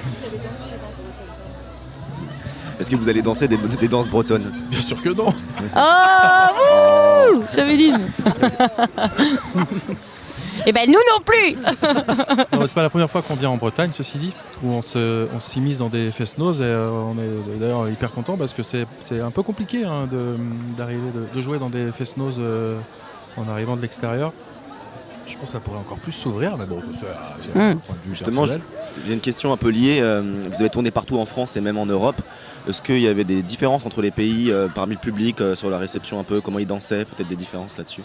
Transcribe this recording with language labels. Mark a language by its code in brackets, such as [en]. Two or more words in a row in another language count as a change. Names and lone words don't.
[fr] Est-ce que vous allez danser des danses bretonnes ? Bien sûr que non. Oh, wouh, chauvinisme. Eh ben nous non plus. Non, c'est pas la première fois qu'on vient en Bretagne, ceci dit, où on s'immisce dans des fest-noz et on est d'ailleurs hyper content parce que c'est un peu compliqué d'arriver de jouer dans des fest-noz en arrivant de l'extérieur. Je pense que ça pourrait encore plus s'ouvrir, mais bon, c'est un point de vue justement, personnel. J'ai une question un peu liée. Vous avez tourné partout en France et même en Europe. Est-ce qu'il y avait des différences entre les pays parmi le public sur la réception un peu, comment ils dansaient, peut-être des différences là-dessus ?